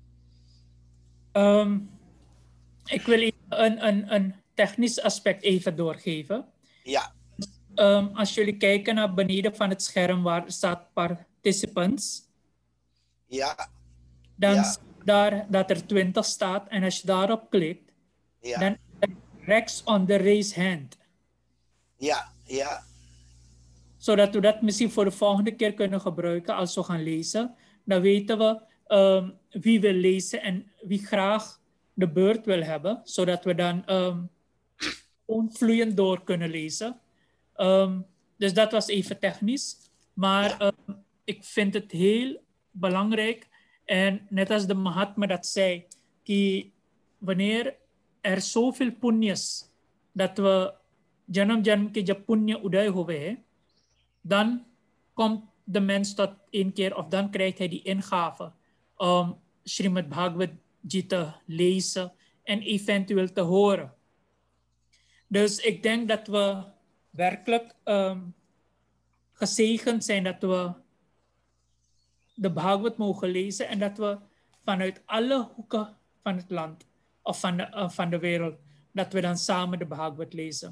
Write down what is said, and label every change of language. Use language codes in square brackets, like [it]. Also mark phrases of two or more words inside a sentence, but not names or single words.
[nl] Ik wil even een technisch aspect even doorgeven. Ja. Als jullie kijken naar beneden van het scherm waar staat participants. Ja. Dan ja. staat daar dat er 20 staat. En als je daarop klikt, ja. dan rechts [en] on the raise hand. [nl] Ja, ja. Zodat we dat misschien voor de volgende keer kunnen gebruiken als we gaan lezen. Dan weten we wie wil lezen en wie graag de beurt wil hebben. Zodat we dan vloeiend door kunnen lezen. Dus dat was even technisch. Maar ik vind het heel belangrijk. En net als de Mahatma dat zei. Wanneer er zoveel punyas dat we [hi] जनम जनम के जब पुण्य उदय हुए, [nl] dan komt de mens tot 1 keer, of dan krijgt hij die ingave om Srimad Bhagavad Gita te lezen en eventueel te horen. Dus ik denk dat we werkelijk gezegend zijn dat we de Bhagavad mogen lezen en dat we vanuit alle hoeken van het land of van de wereld, dat we dan samen de Bhagavad lezen.